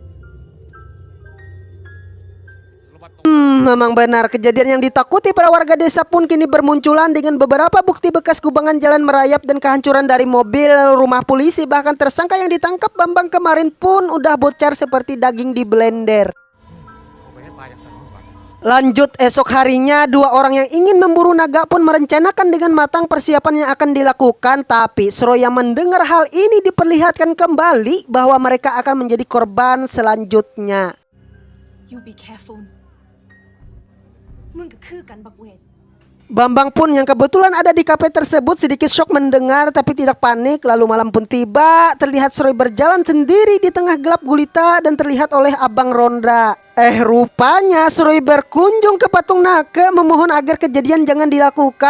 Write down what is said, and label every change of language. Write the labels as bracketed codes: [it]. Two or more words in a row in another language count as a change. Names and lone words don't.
[id] Memang benar, kejadian yang ditakuti para warga desa pun kini bermunculan dengan beberapa bukti bekas kubangan jalan merayap dan kehancuran dari mobil, rumah polisi, bahkan tersangka yang ditangkap Bambang kemarin pun udah bocor seperti daging di blender. Lanjut esok harinya, dua orang yang ingin memburu naga pun merencanakan dengan matang persiapan yang akan dilakukan. Tapi Seroy yang mendengar hal ini diperlihatkan kembali bahwa mereka akan menjadi korban selanjutnya. [en] You be careful. [th] มึงก็คือกันบักเวท [id] Bambang pun yang kebetulan ada di kafe tersebut sedikit syok mendengar tapi tidak panik. Lalu malam pun tiba, terlihat Seroy berjalan sendiri di tengah gelap gulita dan terlihat oleh Abang Rondra. Rupanya Seroy berkunjung ke patung naga memohon agar kejadian jangan dilakukan.